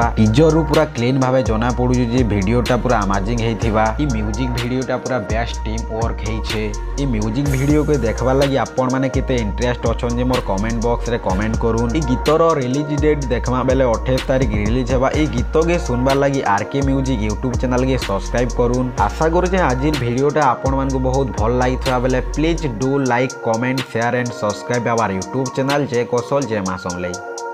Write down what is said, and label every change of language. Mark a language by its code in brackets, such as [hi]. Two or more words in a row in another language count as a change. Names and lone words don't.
[or] ଟିଜର ରୁ ପୂରା କ୍ଲିନ ଭାବେ ଜଣା ପଡୁ ଯେ ଭିଡିଓଟା ପୂରା ଆମେଜିଂ ହେଥିବା। ई [en] music videoଟା [or] पूरा [en] best team work [or] हेइछे। ई [en] music video [or] କେ ଦେଖିବା ଲାଗି ଆପଣ ମାନେ କେତେ ଇଣ୍ଟରେଷ୍ଟ ଅଛନ୍ତି ଯେ ମୋର [en] comment box [or] ରେ କମେଣ୍ଟ କରନ୍ତୁ। ई गीतर [en] release date [or] ଦେଖିବା ବେଳେ 28 ତାରିଖ ରିଲିଜ ହେବ। ई गीत के सुनबा लागि आरके म्यूजिक [en] YouTube channel [or] କୁ ସବସ୍କ୍ରାଇବ କରନ୍ତୁ। ଆଶା କରୁ ଯେ ଆଜିର ଭିଡିଓଟା ଆପଣ ମାନଙ୍କୁ ବହୁତ ଭଲ ଲାଗିଥିବ ବେଳେ [en] please do like comment share and subscribe our YouTube channel [or] जय कौशल जय माँ समलई।